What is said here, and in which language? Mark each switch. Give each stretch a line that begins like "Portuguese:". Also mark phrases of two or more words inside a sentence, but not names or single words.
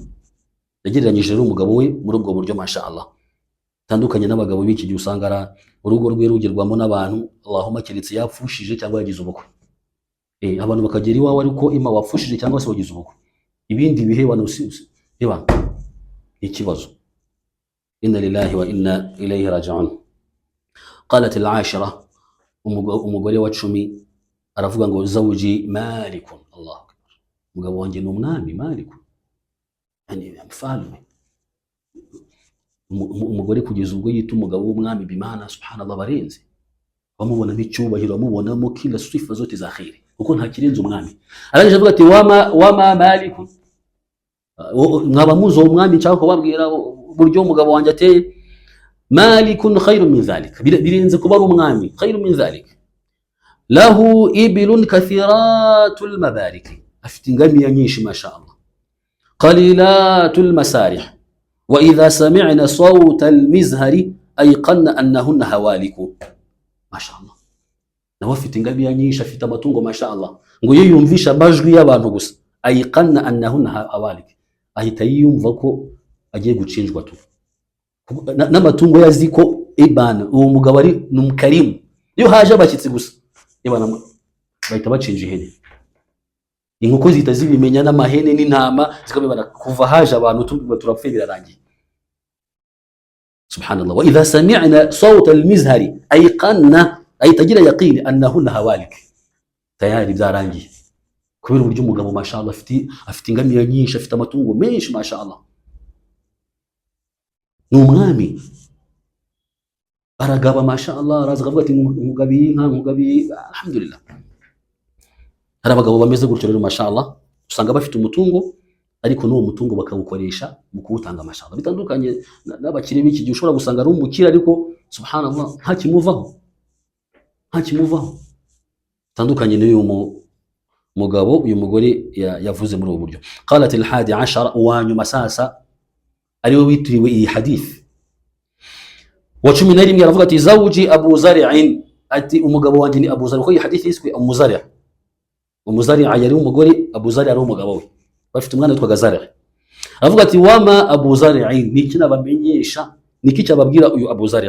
Kinyarwanda: Yagereranyije rero umugabo we muri ubwo buryo mashallah, tandukanye n'abagabo b'iki gihe usanga urugo rwe rugerwamo n'abantu Allahumma keretse yapfushije cyangwa yagize ubukwe. Abantu bakagera iwawe ariko ima wapfushije cyangwa se wagize ubukwe, ibindi bihe reba ikibazo.
Arabic: إنا لله وإنا إليه راجعون. قالت العاشرة,
Kinyarwanda: umugore wa 10 aravuga ngo
Arabic: زوجي مالك. الله أكبر,
Kinyarwanda: umugabo wanjye ni umwami malikun,
Swahili: yani mfalme.
Kinyarwanda: Umugore kugeza ubwo yita umugabo w'umwami bimana subhanallah barenze, bamubona n'icyubahiro, bamubonamo
Swahili: kila sifa zote za khairi,
Kinyarwanda: kuko nta kirenze umwami. Arangije avuga ati
Arabic: وما مالك,
Kinyarwanda: mwaba muzo umwami nshaka kubabwira buryo umugabo wanjye ateye.
Arabic: مالك خير من ذلك,
Kinyarwanda: birenze kuba ari umwami,
Arabic: خير من ذلك. له إبل كثيرات المبارك,
Kinyarwanda: afite ingamiya nyinshi mashallah.
Arabic: قليلات المسارح، وإذا سمعن صوت المزهر أيقن أنهن هوالك.
Kinyarwanda: Mashallah, nawe afite ingamiya nyinshi, afite amatungo mashallah, ngo yiyumvisha amajwi y'abantu gusa,
Arabic: أيقن أنهن هوالك,
Kinyarwanda: ahita yiyumva ko agiye gucinjwa tu n'amatungo yazi ko ibana uwo mugabo ari numukarimu. Iyo haje abashyitsi gusa ibana bahita bacinja ihene, inkoko zihita zibimenya, n'amahene n'intama zikabibana. Kuva haje abantu turapfuye birarangiye subhanallah.
Arabic: وإذا سمعن صوت المزهر أيقن, ayitagira يقيني أنهن هوالك, tayari byarangiye.
Kinyarwanda: Kubera uburyo umugabo mashallah afite ingamiya nyinshi, afite amatungo menshi mashallah, ni umwami, aragaba mashallah. Araza akavuga ati mugabiye inka, mugabiye, alhamdulillah. Hari abagabo bameze gutyo rero mashallah, usanga bafite umutungo ariko n'uwo mutungo bakawukoresha mu kuwutanga mashallah. Bitandukanye n'abakire b'iki gihe, ushobora gusanga ari umukire ariko subhanallah nta kimuvaho. Tandukanye n'uyu mugabo uyu mugore yavuze muri ubu buryo.
Arabic: قالت الحادية عشرة,
Kinyarwanda: uwanyuma sasa ariwe witiriwe iyi hadith wa 11 aravuga ati
Arabic: زوجي أبو زرع,
Kinyarwanda: ati umugabo wanjye ni Abu Zari. Ko iyi hadith iswe Umuzari', Umuzari' yari umugore, Abu Zari ari umugabo we, bafite umwana witwa Zari'. Aravuga ati
Arabic: وما أبو زرع,
Kinyarwanda: niki nabamenyesha, niki cyababwira uyu Abu Zari'.